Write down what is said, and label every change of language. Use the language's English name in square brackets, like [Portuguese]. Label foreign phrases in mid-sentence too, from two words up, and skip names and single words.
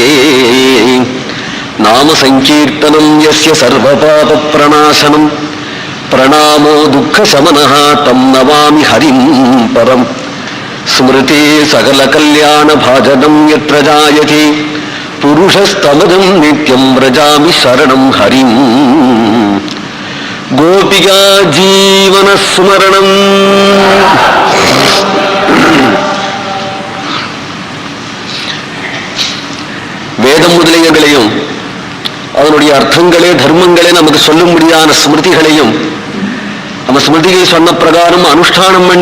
[Sanskrit] नामसङ्कीर्तनं यस्य सर्वपापप्रणाशनं प्रणामो दुःखशमनः तं नमामि हरिं परम्. स्मृते सकलकल्याणभाजनं यत्र जायते पुरुषस्तमजं नित्यं व्रजामि शरणं हरिं. गोपिका जीवनस्मरणं. [Tamil] வேதம் முதலியங்களையும் அதனுடைய அர்த்தங்களே தர்மங்களே நமக்கு சொல்லும்படியான ஸ்மிருதிகளையும் நம்ம ஸ்மிருதியை சொன்ன பிரகாரம் அனுஷ்டானம் பண்ணி